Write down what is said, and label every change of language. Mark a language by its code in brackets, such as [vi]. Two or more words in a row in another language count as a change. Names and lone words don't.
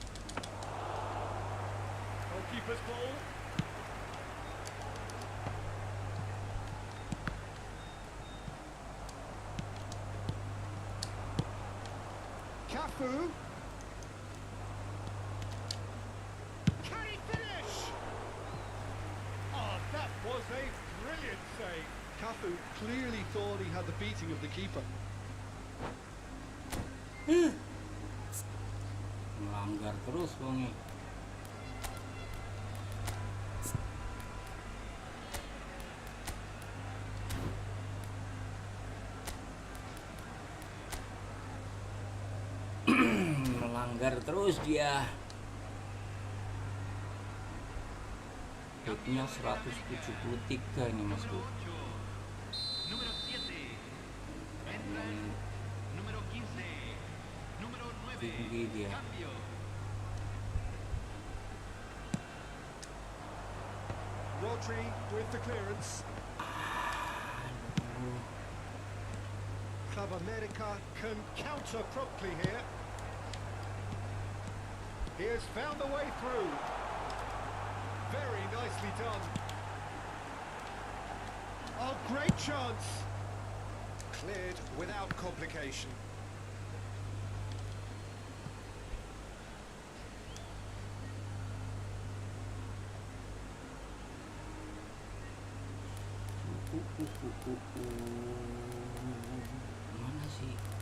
[en] Goalkeeper's ball. Cafu. Can he finish? Oh, that was a brilliant save. Cafu clearly thought he had the beating of the keeper. [id] melanggar terus wongi. Melanggar terus dia. Hitnya 173 ini Mas Bro. [es] Número 7. Entra el número 15. Número 9. [id] Tinggi dia. [es] Cambio. [en] Rodri with the clearance. Club America can counter promptly here. He has found a way through. Very nicely done. Oh, great chance. Cleared without complication. [id] Mana sih?